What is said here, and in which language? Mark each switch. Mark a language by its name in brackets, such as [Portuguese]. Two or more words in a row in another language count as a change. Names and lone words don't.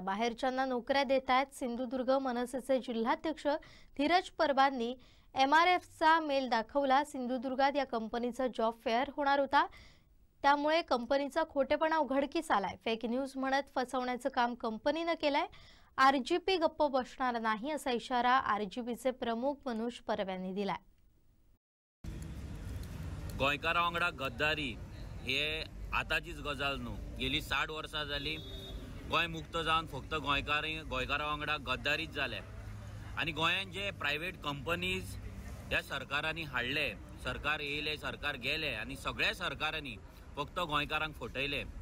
[Marathi] बाहेरच्यांना नोकऱ्या देत आहेत. सिंधुदुर्ग मनसेचे जिल्हाध्यक्ष धीरज परबांनी MRFचा मेल दाखवला. सिंधुदुर्गात या कंपनीचा जॉब फेअर होणार होता, त्यामुळे कंपनीचा खोटेपणा उघडकीस आलाय. [English] fake news [Marathi] म्हणत फसवण्याचं काम कंपनीनं केलंय. RGP गप्प बसणार नाही असा इशारा RGPचे प्रमुख मनोज परब यांनी दिलाय. [Konkani] गोंयकारा वांगडा गद्दारी हे आताचीच गजाल न्हू. गेली 60 वर्सां जाली गोंय मुक्त जावन फक्त गोंयकारा वांगडा गद्दारीच जाले. आनी गोंयांत जे [English] private companies [Konkani] ह्या सरकारांनी हाडले, सरकार येयले सरकार गेले आनी सगळ्या सरकारांनी फक्त गोंयकारांक फटयले.